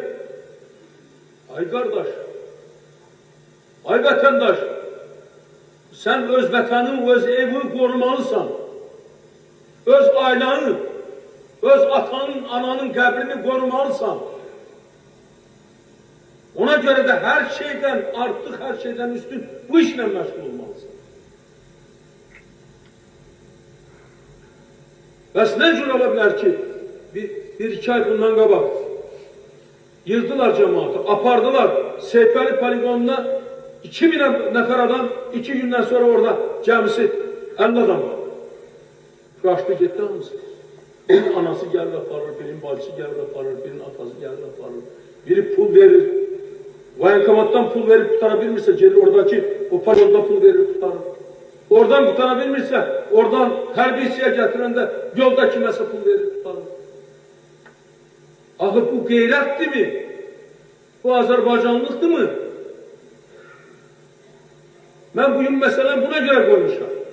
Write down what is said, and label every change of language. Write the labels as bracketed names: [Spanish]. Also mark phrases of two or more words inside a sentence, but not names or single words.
[Azerbaijani] Ay qardaş, ay vətəndaş, sən öz vətənin, öz evini qorumalısan. Öz ailənin, öz atanın, ananın qəbrini qorumalısan. [Turkish] Ona göre de her şeyden artık, her şeyden üstün bu işle meşgul olmalısın. [Azerbaijani] Bəs ne cür ola bilər ki, bir iki ay bundan qabaq yığdılar cemaatı, apardılar Seyfəli poligonuna 2000 nəfər adam, 2 gündən sonra orada cəmisi 50 adam var. Qaçdı getdi hamısı. Birinin anası gəlir aparır, birinin bacısı gəlir aparır, birinin atası gəlir aparır. Biri pul verir. [Turkish] Voyenkomatdan pul verip kurtarabilmirse gelir oradaki o poligonda pul verip kurtarır. Oradan kurtarabilmirse oradan harbiyesiye getiren de yolda kimese pul verip kurtarır. Ahı bu gayretti mi? Bu Azerbaycanlıktı mı? Ben bugün mesela buna göre koymuşlar.